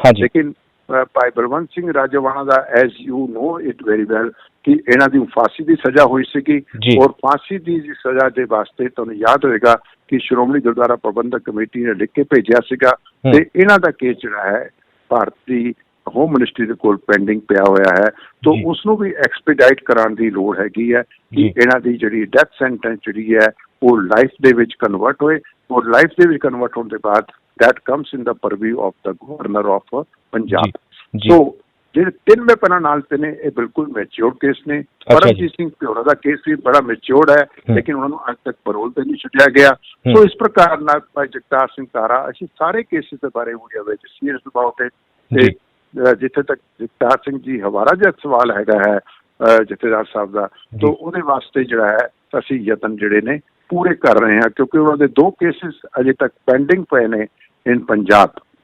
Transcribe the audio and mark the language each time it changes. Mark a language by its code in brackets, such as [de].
[pa] ਲੇਕਿਨ ਭਾਈ ਬਲਵੰਤ ਸਿੰਘ ਰਾਜੋਆਣਾ ਦਾ [en] as you know it very well [pa] ਕਿ ਇਹਨਾਂ ਦੀ ਫਾਂਸੀ ਦੀ ਸਜ਼ਾ ਹੋਈ ਸੀਗੀ, ਔਰ ਫਾਂਸੀ ਦੀ ਸਜ਼ਾ ਦੇ ਵਾਸਤੇ ਤੁਹਾਨੂੰ ਯਾਦ ਹੋਏਗਾ ਕਿ ਸ਼੍ਰੋਮਣੀ ਗੁਰਦੁਆਰਾ ਪ੍ਰਬੰਧਕ ਕਮੇਟੀ ਨੇ ਲਿਖ ਕੇ ਭੇਜਿਆ ਸੀਗਾ। ਤੇ ਇਹਨਾਂ ਦਾ ਕੇਸ ਜਿਹੜਾ ਹੈ ਭਾਰਤੀ ਹੋਮ ਮਿਨਿਸਟਰੀ ਦੇ ਕੋਲ ਪੈਂਡਿੰਗ ਪਿਆ ਹੋਇਆ ਹੈ। ਤਾਂ ਉਸ ਨੂੰ ਵੀ ਐਕਸਪੀਡਾਈਟ ਕਰਾਉਣ ਦੀ ਲੋੜ ਹੈਗੀ ਹੈ ਕਿ ਇਹਨਾਂ ਦੀ ਜਿਹੜੀ ਡੈਥ ਸੈਂਟੈਂਸ ਜਿਹੜੀ ਹੈ ਉਹ ਲਾਈਫ ਦੇ ਵਿੱਚ ਕਨਵਰਟ ਹੋਏ, ਔਰ ਲਾਈਫ ਦੇ ਵਿੱਚ ਕਨਵਰਟ ਹੋਣ ਦੇ ਬਾਅਦ [en] that comes in the purview of the governor of Punjab. [pa] ਜੀ So ਜਿਹੜੇ 3 ਮੈਂ ਪਹਿਲਾਂ ਨਾਲ ਤੇ ਨੇ ਇਹ ਬਿਲਕੁਲ ਮੈਚਿਓਰ ਕੇਸ ਨੇ। ਪਰਮਜੀਤ ਸਿੰਘ ਭਿਓਰਾ ਦਾ ਕੇਸ ਵੀ ਬੜਾ ਮੈਚਿਓਰ ਹੈ, ਲੇਕਿਨ ਉਹਨਾਂ ਨੂੰ ਅੱਜ ਤੱਕ ਪਰੋਲ ਤੇ ਨਹੀਂ ਛੱਡਿਆ ਗਿਆ। ਸੋ ਇਸ ਪ੍ਰਕਾਰ ਨਾਲ ਭਾਈ ਜਗਤਾਰ ਸਿੰਘ ਤਾਰਾ, ਅਸੀਂ ਸਾਰੇ ਕੇਸਿਸ ਦੇ ਬਾਰੇ ਵੀਡੀਓ ਵਿੱਚ [en] Serious about it. [pa] ਤੇ ਜਿੱਥੇ ਤੱਕ ਜਗਤਾਰ ਸਿੰਘ ਜੀ ਹਵਾਰਾ ਜਿਹਾ ਸਵਾਲ ਹੈਗਾ ਹੈ ਜਥੇਦਾਰ ਸਾਹਿਬ ਦਾ, ਤਾਂ ਉਹਦੇ ਵਾਸਤੇ ਜਿਹੜਾ ਹੈ ਅਸੀਂ ਯਤਨ ਜਿਹੜੇ ਨੇ ਪੂਰੇ ਕਰ ਰਹੇ ਹਾਂ, ਕਿਉਂਕਿ ਉਹਨਾਂ ਦੇ 2 ਕੇਸਿਸ ਅਜੇ ਤੱਕ ਪੈਂਡਿੰਗ ਪਏ ਨੇ ਇਨ ਪੰਜਾਬ।